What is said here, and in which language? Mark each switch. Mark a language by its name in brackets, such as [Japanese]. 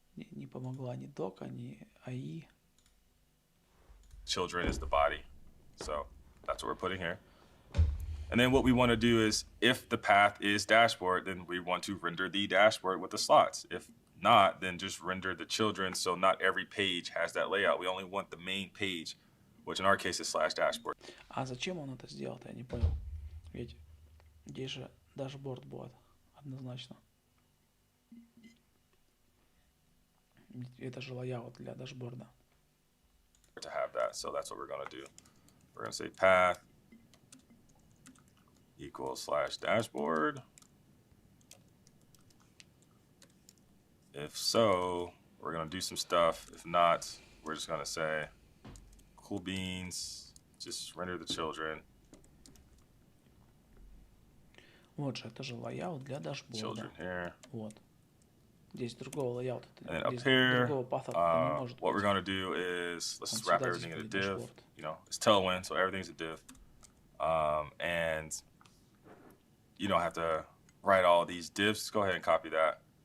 [Russian] Не помогла ни дока, ни AI. [English] Children is the body. So that's what we're putting here. And then what we want to do is, if the path is dashboard, then we want to render the dashboard with the slots. If not, then just render the children, so not every page has that layout. We only want the main page, which in our case is /dashboard. [Russian] А зачем он это сделал, я не понял. Ведь здесь же дашборд будет однозначно. Это же layout для дашборда. [English] To have that, so that's what we're going to do. We're going to say path equals /dashboard. If so, we're going to do some stuff. If not, we're just going to say cool beans, just render the children. [Russian] Вот же, это же layout для дашборда. [English] Children here. [Russian] Вот. Здесь другого layout. [English] And then up here, what we're going to do is, let's wrap everything in a div. You know, it's Tailwind, so everything's a div. And you don't have to write all these divs. Just go ahead and copy that.